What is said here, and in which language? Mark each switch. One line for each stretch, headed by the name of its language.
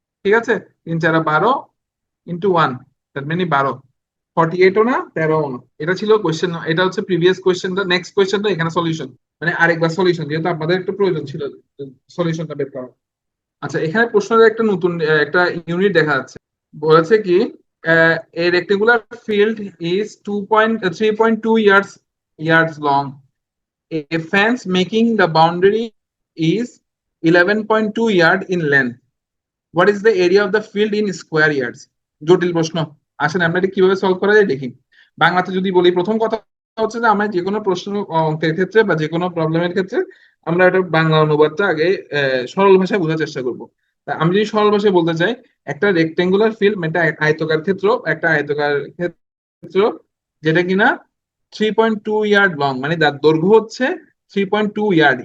Bangla: ঠিক আছে, 3 × 4 = 12 ইন্টু 1, তার মানে 12। 48ও না, 13ও না। এটা ছিল কোয়েশ্চেন, এটা হচ্ছে প্রিভিয়াস কোয়েশ্চেনটা। নেক্সট কোয়েশ্চেনটা এখানে সলিউশন, মানে আরেকবার সলিউশন, যেহেতু আপনাদের একটু প্রয়োজন ছিল সলিউশনটা বের করা। আচ্ছা, এখানে প্রশ্নের একটা নতুন একটা ইউনিট দেখা যাচ্ছে। বলেছে কি,
English: a rectangular field is 3.2 yards long. A fence making the boundary is 11.2 yard in length. What is the area of the field in square yards?
Bangla: জটিল প্রশ্ন। আসেন আমরা এটা কিভাবে সলভ করা যায় দেখি। বাংলাতে যদি বলি, প্রথম কথা হচ্ছে যে আমরা যে কোনো প্রশ্ন অঙ্কের ক্ষেত্রে বা যে কোনো প্রবলেমের ক্ষেত্রে আমরা এটা বাংলা অনুবাদটা আগে সরল ভাষায় বোঝার চেষ্টা করব। তা আমি যদি সরল ভাষায় বলতে চাই, একটা রেক্টেঙ্গুলার ফিল্ড, একটা আয়তকার ক্ষেত্র, একটা আয়তকার ক্ষেত্র যেটা কিনা 3.2 ইয়ার্ড লং, মানে তার দৈর্ঘ্য হচ্ছে 3.2 ইয়ার্ড।